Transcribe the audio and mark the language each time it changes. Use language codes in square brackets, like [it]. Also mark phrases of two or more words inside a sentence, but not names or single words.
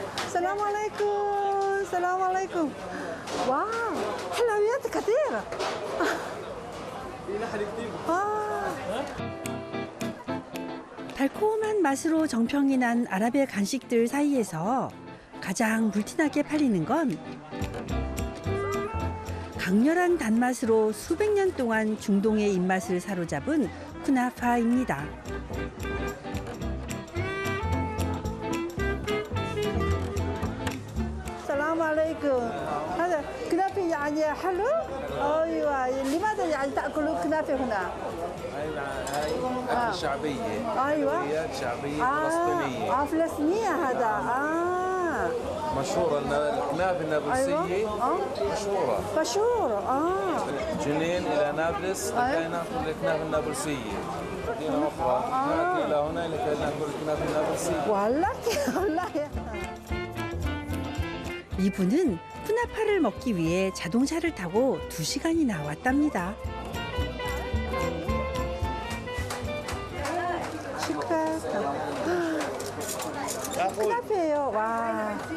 [ar] السلام عليكم السلام عليكم واو حلويات كثيرة [ko] 달콤한 맛으로 정평이 난 아랍의 간식들 사이에서 가장 불티나게 팔리는 건 강렬한 단맛으로 수백 년 동안 중동의 입맛을 사로잡은 쿠나파입니다. [ar] السلام عليكم هذا كنافة يعني حلو أيوة لماذا يعني تأكلوا كنافة هنا؟ هاي أكلة شعبية. أيوة حلويات شعبية فلسطينية. فلسطينية هذا مشهورة الكنافة النابلسية. أيوة مشهورة. مشهور جنين إلى نابلس لكي نأكل الكنافة النابلسية. مدينة أخرى نأتي إلى هنا لكي نأكل الكنافة النابلسية. والله [ko] 이분은 쿠나파를 먹기 위해 자동차를 타고 2시간이나 왔답니다. 쿠나페예요. 와.